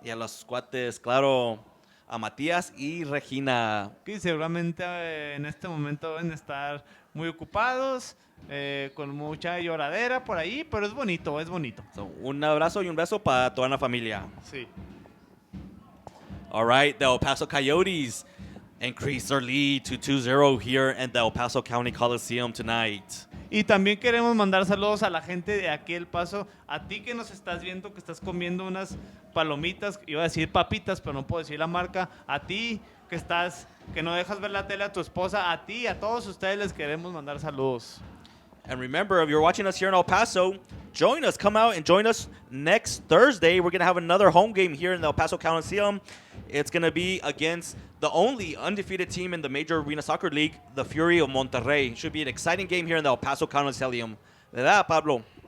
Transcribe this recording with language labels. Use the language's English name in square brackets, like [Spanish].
[Spanish] Y a los cuates, claro, a Matías y Regina. Que seguramente en este momento deben estar muy ocupados. Con mucha lloradera por ahí, pero es bonito. [English] So, [Spanish] un abrazo y un beso para toda la familia. Sí. [English] All right, the El Paso Coyotes increase their lead to 2-0 here at the El Paso County Coliseum tonight. [Spanish] Y también queremos mandar saludos a la gente de aquí El Paso, a ti que nos estás viendo, que estás comiendo unas palomitas, iba a decir papitas, pero no puedo decir la marca, a ti que no dejas ver la tele a tu esposa, a ti, a todos ustedes les queremos mandar saludos. [English] And remember, if you're watching us here in El Paso, join us. Come out and join us next Thursday. We're going to have another home game here in the El Paso Coliseum. It's going to be against the only undefeated team in the Major Arena Soccer League, the Fury of Monterrey. Should be an exciting game here in the El Paso Coliseum. [Spanish] ¿Verdad, Pablo?